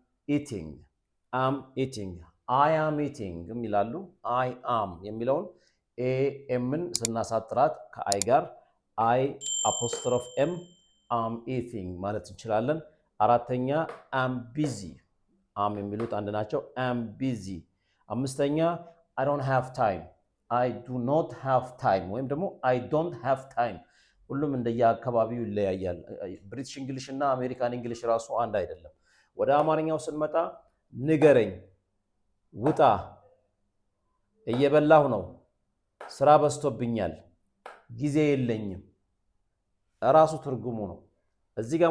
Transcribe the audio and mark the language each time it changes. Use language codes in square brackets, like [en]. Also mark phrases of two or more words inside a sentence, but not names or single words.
[en] eating I am eating የሚላሉ I am [am] የሚለውን ኤምን ስናሳጥራት ከአይ ጋር [en] I apostrophe M am eating [am] ማለት እንችላለን አራተኛ [en] am busy [am] አም የሚሉት አንድ ናቸው [en] am busy [am] አምስተኛ [en] I don't have time I do not have time [am] ወይም ደግሞ [en] I don't have time [am] ሁሉም እንደየአካባቢው ይለያያል [en] British English [am] እና [en] American English [am] ራሱ አንድ አይደለም ወደ አማርኛው ስንመጣ ንገረኝ ውጣ እየበላሁ ነው ስራ በዝቶብኛል ጊዜ የለኝም ራሱ ትርጉሙ ነው እዚህ ጋር